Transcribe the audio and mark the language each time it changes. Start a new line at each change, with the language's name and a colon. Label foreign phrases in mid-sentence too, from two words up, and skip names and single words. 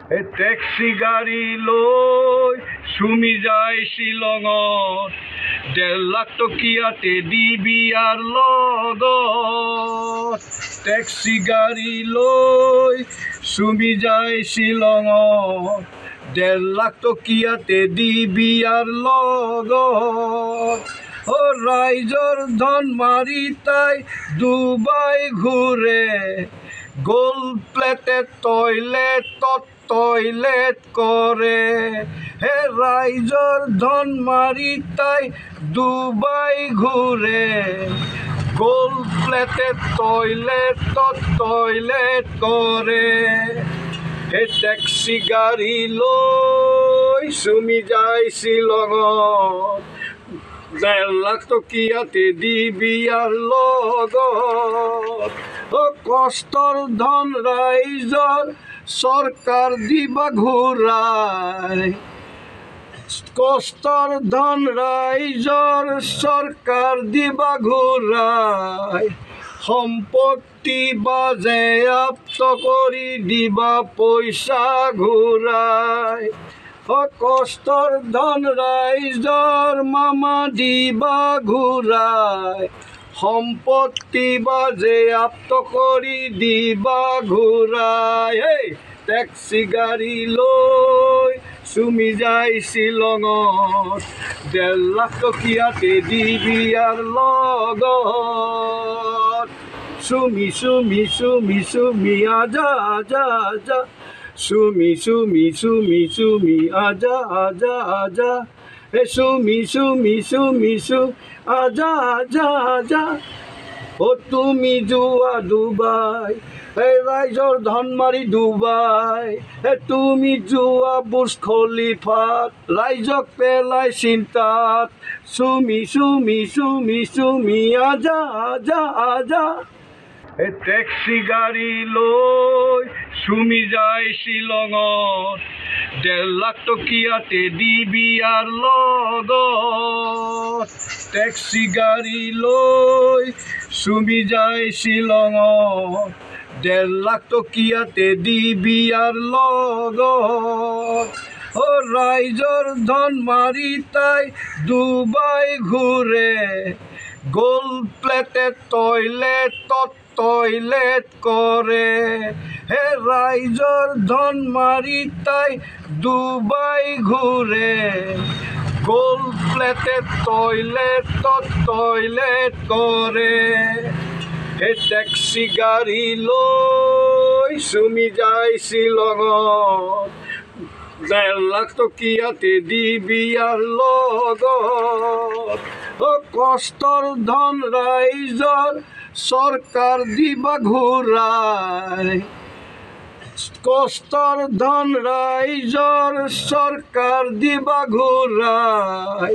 Assamese: টেক্সি গাড়ী লৈ চুমি যায় শ্বিলঙত 1.5 লাখ টকীয়াতে দিবি আর লগত টেক্সি গাড়ী লৈ চুমি যায় শ্বিলঙত 1.5 লাখ টকীয়াতে দিবি আর লগত ও রাইজর ধন মারি তাই দুবাই ঘুরে
English: gold plated
Assamese: টয়লেট করে হে রাইজর ধন মারি তাই দুবাই ঘুরে
English: gold plated
Assamese: টয়লেট করে হে ট্যাক্সি গাড়ি লৈ চুমি যায় শ্বিলঙত 1.5 লাখ টকীয়াতে দিবি আর লগত ও কষ্টর ধন রাইজর সরকার দিবা ঘুরায় কষ্টর ধন রাইজর সরকার দিবা ঘুরায় সম্পত্তি বাজেয়াপ্ত করি দিবা পয়সা ঘুরায় কষ্টর ধন রাইজর মামা দিবা ঘুরায় সম্পত্তি বাজেয়াপ্ত করি দিবা ঘুরায় ট্যাক্সি গাড়ি লৈ চুমি যায় শ্বিলঙত 1.5 লাখ টকীয়াতে দিবি আর লগত
Hindi: चुमि चुमि चुमि चुमि आजा आजा आजा चुमि चुमि चुमि चुमि आजा आजा आजा हे चुमि चुमि चुमि चु आजा आजा आजा
Assamese: ও তুমি যোৱা দুবাই হে রাইজর ধন মারি দুবাই হে তুমি যোৱা বুর্জ খলিফাত রাইজক পেলাই চিন্তাত চুমি চুমি চুমি চুমি
Hindi: आजा आजा
Assamese: আজা ট্যাক্সি গাড়ী লৈ চুমি যায় শ্বিলঙত 1.5 লাখ টকীয়াতে দিবি আর লগত ট্যাক্সি গাড়ী লৈ চুমি যায় শ্বিলঙত 1.5 লাখ টকীয়াতে দিবি আর লগত ও রাইজর ধন মারি তাই দুবাই ঘুরে
English: gold plated
Assamese: টয়লেট করে হে রাইজর ধন মারি তাই দুবাই ঘুরে
English: gold plated toilet
Assamese: করে হে ট্যাক্সি গাড়ি লৈ চুমি যায় শ্বিলঙত 1.5 লাখ টকীয়াতে দিবি আর লগত ও কষ্টর ধন রাইজর সরকার দিবা ঘুরায় কষ্টর ধন রাইজর সরকার দিবা ঘুরায়